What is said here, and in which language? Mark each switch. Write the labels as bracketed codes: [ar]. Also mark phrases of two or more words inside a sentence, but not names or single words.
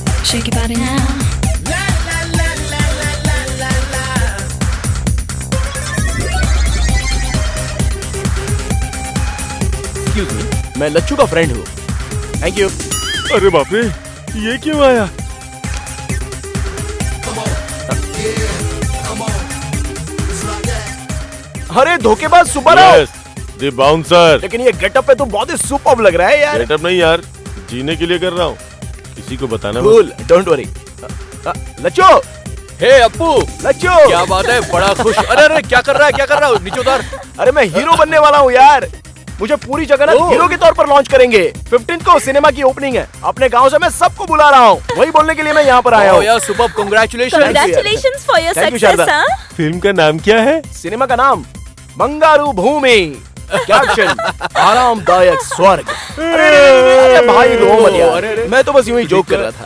[en] shake your body now. Excuse me, [hi] मैं लच्चू का फ्रेंड हूँ। [en] Thank you. [hi] अरे बाप रे, ये क्यों आया? अरे धोखेबाज सुब्बाराव। [en] Yes, the bouncer। [hi] लेकिन ये गेटअप पे तो बहुत ही सुपर्ब लग रहा है यार। गेटअप नहीं यार, जीने के लिए कर रहा हूँ, किसी को बताना मत। [en] Cool, don't worry. लच्चू, [hi] हे अप्पू, लच्चू, क्या बात है? बड़ा खुश। अरे अरे क्या कर रहा है? क्या कर रहा है? नीचे उतार। अरे मैं हीरो बनने वाला हूँ यार। मुझे पूरी जगह हीरो के तौर पर लॉन्च करेंगे। 15 को सिनेमा की ओपनिंग है। अपने गांव से मैं सबको बुला रहा हूँ। वही बोलने के लिए मैं यहाँ पर आया हूँ। यार सुबह कांग्रेचुलेशन। [en] Congratulations for your success, [hi] हाँ? फिल्म का नाम क्या है? सिनेमा का नाम बंगारू भूमि। कैप्शन आरामदायक स्वर्ग। अरे भाई रो मत यार, मैं तो बस यूं ही जोक कर रहा था।